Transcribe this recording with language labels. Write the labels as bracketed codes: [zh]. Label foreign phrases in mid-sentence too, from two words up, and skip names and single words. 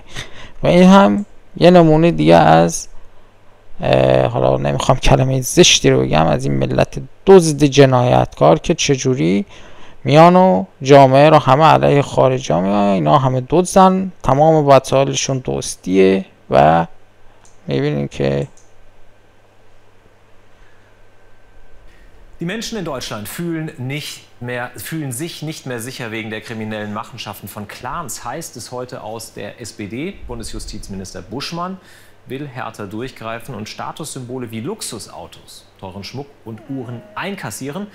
[fa] و این هم یه نمونه دیگه از حالا نمیخوام کلمه زشتی رو بگم، از این ملت دزد جنایتکار که چجوری میان و جامعه رو همه علیه خارجی ها میان، اینا همه دزدن، تمام وسایلشون دزدیه و میبینیم که [de] Die Menschen in Deutschland fühlen sich nicht mehr sicher wegen der kriminellen Machenschaften von Clans, heißt es heute aus der SPD. Bundesjustizminister Buschmann will härter durchgreifen und Statussymbole wie Luxusautos, teuren Schmuck und Uhren einkassieren.